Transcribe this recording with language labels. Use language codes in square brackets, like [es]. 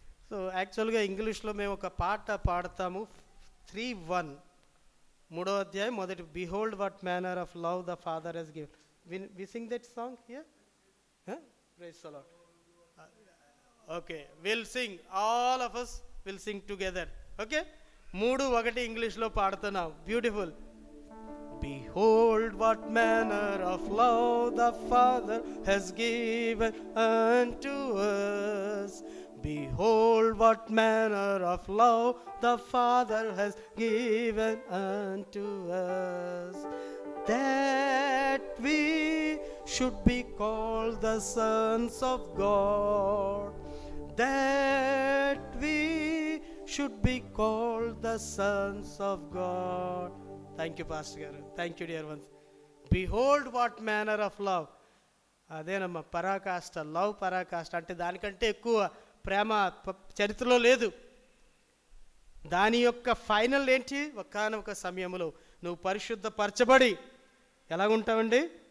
[te] So యాక్చువల్గా ఇంగ్లీష్లో మేము ఒక పాట పాడతాము. 3:1 3వ అధ్యాయం మొదటి. [en] Behold what manner of love the father has given. We sing that song here. Praise the Lord. Okay, will sing, all of us will sing together. [te] Okay, 3:1 ఇంగ్లీష్లో పాడుతున్నాం. Beautiful. [en] Behold what manner of love the Father has given unto us. Behold what manner of love the Father has given unto us, that we should be called the sons of God. That we should be called the sons of God. Thank you, Pastor Garu. Thank you, dear ones. Behold what manner of love. [te] అదేనమ్మా పరాకాష్ట, love పరాకాష్ట అంటే దానికంటే ఎక్కువ ప్రేమ చరిత్రలో లేదు. దాని యొక్క ఫైనల్ ఏంటి? ఒకానొక సమయంలో నువ్వు పరిశుద్ధపరచబడి ఎలాగుంటావండి?